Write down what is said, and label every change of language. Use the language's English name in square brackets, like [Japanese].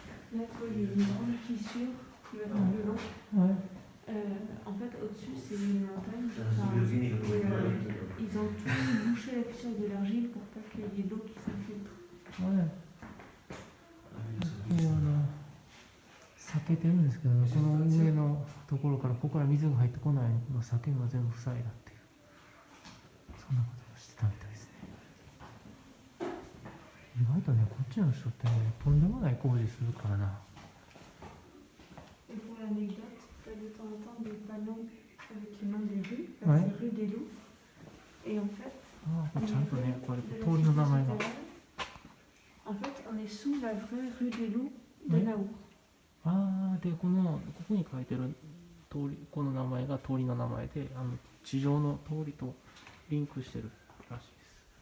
[French] fenêtre, il y a une grande fissure qui va dans le long. [Japanese] はい [French] En fait, au-dessus, c'est une montagne. Enfin, ils ont tout bouché la fissure de l'argile pour pas qu'il y ait de l'eau qui s'infiltre. [Japanese] はいここは避けてるんですけど、この上のところからここから水が入ってこないのを避けるのは全部塞いだっていう、そんなことをしてたみたいですね。意外とね、こっちの人ってね、とんでもない工事するからな。 [French] Et pour l'anecdote, tu as de temps en temps des panneaux avec le nom des rues. Ouais. C'est rue des Loups. Et en fait, [Japanese] ああ、これちゃんとね、やっぱり [French] de la [Japanese] 通りの名前が。 [French] cité souterraine, en fait, on est sous la vraie rue des Loups de Ouais. Naour. [Japanese] ああ、で、ここに書いてる通り、この名前が通りの名前で、地上の通りとリンクしてるらしいです。